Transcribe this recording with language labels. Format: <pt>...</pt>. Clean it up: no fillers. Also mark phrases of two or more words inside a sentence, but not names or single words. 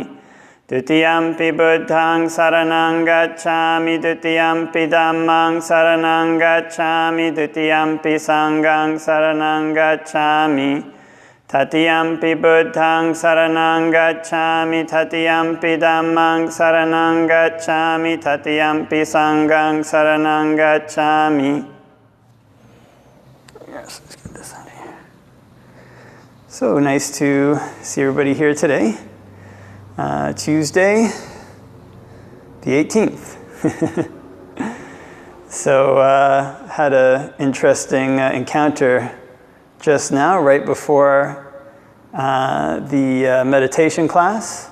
<pi>Dutiyampi Buddhaṃ saraṇaṃ gacchāmi, Dutiyampi Dhammāṃ saraṇaṃ gacchāmi, Dutiyampi Saṅghāṃ saraṇaṃ gacchāmi. Tatiyampi Buddhaṃ saraṇaṃ gacchāmi, Tatiyampi Dhammāṃ saraṇaṃ gacchāmi, Tatiyampi Saṅghāṃ saraṇaṃ gacchāmi.</pi> <en>Yes, let's get this out of here. So nice to see everybody here today. Tuesday, the 18th. So had an interesting encounter just now, right before the meditation class.</en>